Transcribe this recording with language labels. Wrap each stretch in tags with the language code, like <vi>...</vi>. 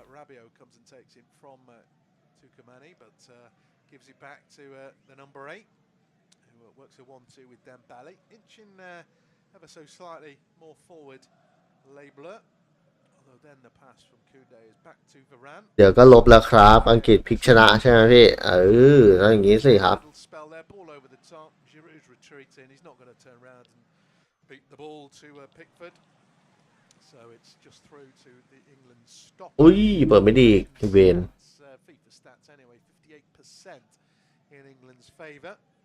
<en>Rabiot comes and takes it from Tukamani, but gives it back to the number 8. Works a 1-2 with Dembele, inching ever so slightly more forward, Labler. Although then the pass from Koundé is back to Varane.</en> <th>เดี๋ยวก็ลบแล้วครับอังกฤษพลิกชนะใช่ไหมพี่แล้วอย่างนี้สิครับ</th> <en>Spell there, ball over the top. Giroud's retreating. He's not going to turn around and beat the ball to Pickford. So it's just through to the England stop.</en> <th>อุ้ยเปิดไม่ดีเวน</th> <en>FIFA stats anyway, 58% in England's favour.</en>